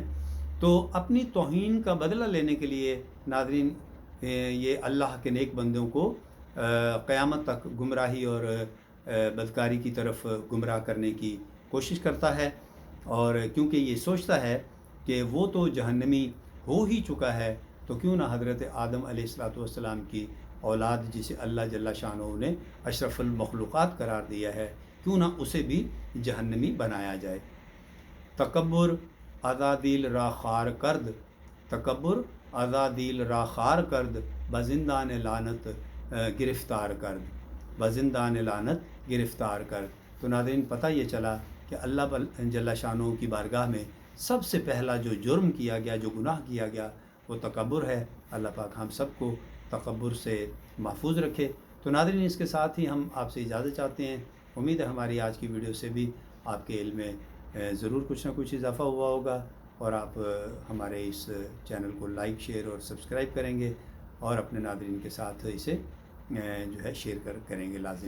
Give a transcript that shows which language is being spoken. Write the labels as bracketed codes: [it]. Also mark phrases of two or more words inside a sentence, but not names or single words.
[ur] تو اپنی توہین کا بدلہ لینے کے لیے ناظرین یہ اللہ کے نیک بندوں کو قیامت تک گمراہی اور بدکاری کی طرف گمراہ کرنے کی کوشش کرتا ہے، اور کیونکہ یہ سوچتا ہے کہ وہ تو جہنمی ہو ہی چکا ہے، تو کیوں نہ حضرت آدم علیہ السلام کی اولاد جسے اللہ جل شانہ نے اشرف المخلوقات قرار دیا ہے، کیوں نہ اسے بھی جہنمی بنایا جائے۔ [fa] تکبر عزازیل را خار کرد، تکبر عزازیل را خار کرد، بزندان لعنت گرفتار کرد، بزندان لعنت گرفتار کرد۔ [ur] تو ناظرین پتہ یہ چلا کہ اللہ جل شانہ کی بارگاہ میں سب سے پہلا جو جرم کیا گیا، جو گناہ کیا گیا، وہ تکبر ہے۔ اللہ پاک ہم سب کو تکبر سے محفوظ رکھے۔ تو ناظرین اس کے ساتھ ہی ہم آپ سے اجازت چاہتے ہیں۔ امید ہے ہماری آج کی ویڈیو سے بھی آپ کے علم میں ضرور کچھ نہ کچھ اضافہ ہوا ہوگا، اور آپ ہمارے اس چینل کو لائک، شیئر اور سبسکرائب کریں گے، اور اپنے ناظرین کے ساتھ اسے جو ہے شیئر کریں گے لازم۔